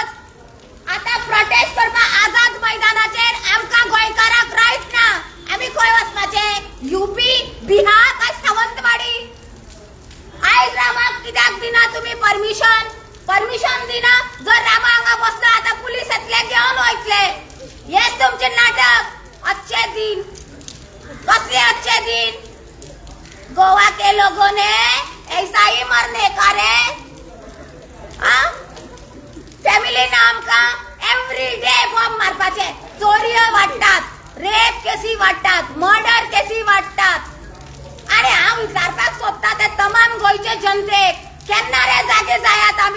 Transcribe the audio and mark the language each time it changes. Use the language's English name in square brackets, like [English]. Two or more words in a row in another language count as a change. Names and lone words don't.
[Konkani] आतां प्रोटेस्ट करपाक आझाद मैदानाचेर आमकां गोंयकाराक रायट ना. आमी खंय वचपाचे? यूपी, बिहार काय सावंतवाडी? आयज रामाक कित्याक दिना तुम्ही परमिशन दिना? जर रामा हांगा बसलो आतां पुलीस येतले, घेवन वयतले. हेच तुमचे नाटक. [Hindi] अच्छे दिन, कसले अच्छे दिन? गोवा के लोगों ने ऐसा ही मरने का रे? [Konkani] फॅमिली ना आमकां [English] every day [Konkani] बॉम्ब मारपाचे. चोरयो वाडटात, रेप केसी वाडटात, मर्डर केसी वाडटात. अरे हांव विचारपाक सोदता ते तमाम गोंयचे जनतेक, केन्ना रे जागे जायात आमी?